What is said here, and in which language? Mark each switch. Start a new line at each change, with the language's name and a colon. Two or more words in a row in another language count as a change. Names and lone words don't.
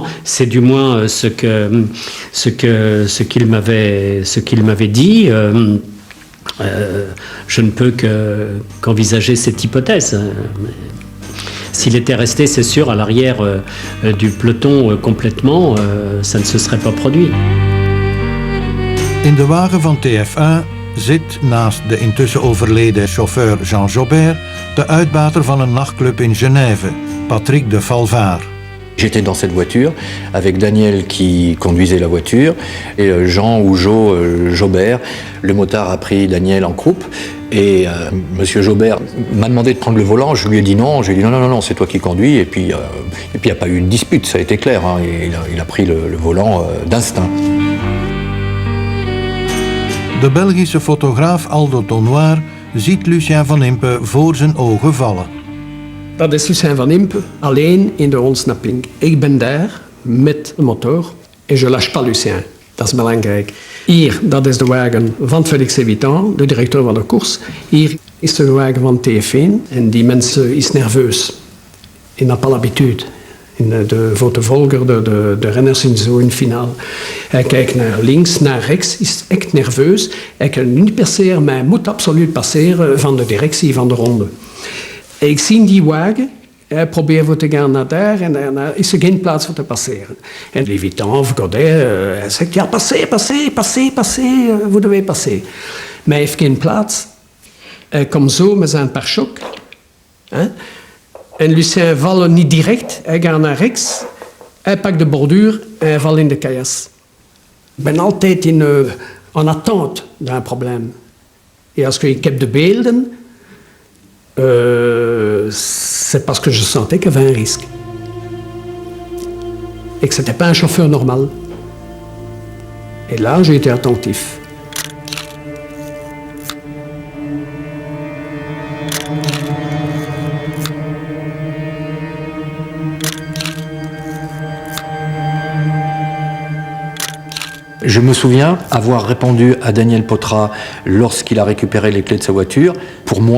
French: C'est du moins ce qu'il m'avait dit. Je ne peux qu'envisager cette hypothèse. S'il était resté, c'est sûr, à l'arrière du peloton complètement, ça ne se serait pas produit.
Dutch: In de wagen van TF1 zit naast de intussen overleden chauffeur Jean Jobert de uitbater van een nachtclub in Genève, Patrick de Falvard.
French: J'étais dans cette voiture avec Daniel qui conduisait la voiture et Jean ou Jobert. Le motard a pris Daniel en croupe et Monsieur Jobert m'a demandé de prendre le volant. Je lui ai dit non. J'ai dit non, c'est toi qui conduis. Et puis il n'y a pas eu de dispute, ça a été clair. Hein, il a pris le volant d'instinct.
Dutch: De Belgische fotograaf Aldo Tonnoir ziet Lucien Van Impe voor zijn ogen vallen. Dat is Lucien Van Impe, alleen in de ontsnapping. Ik ben daar met de motor en
French: je lâche pas
Dutch: Lucien. Dat is belangrijk. Hier, dat is de wagen van Félix Evitant, de directeur van de koers. Hier is de wagen van TF1 en die mensen is nerveus.
French: Il n'a pas l'habitude.
Dutch: Voor de volger, de renners in zo'n finale. Hij kijkt naar links, naar rechts, is echt nerveus. Hij kan niet passeren, maar hij moet absoluut passeren van de directie van de ronde. Ik zie die wagen, hij probeert voor te gaan naar daar en daar is er geen plaats voor te passeren. En Levitan of Godet, hij zegt, ja,
French: passez, vous devez passer.
Dutch: Maar hij heeft geen plaats. Hij komt zo met zijn pare-choc. En Lucien valt niet direct, hij gaat naar rechts, hij pakt de borduur en hij valt in de caillasse. Ik ben altijd
French: en attente d'un
Dutch: probleem. En als ik heb de beelden,
French: c'est parce que je sentais qu'il y avait un risque. Et que ce n'était pas un chauffeur normal. Et là, j'ai été attentif. Je me souviens avoir répondu à Daniel Potra lorsqu'il a récupéré les clés de sa voiture.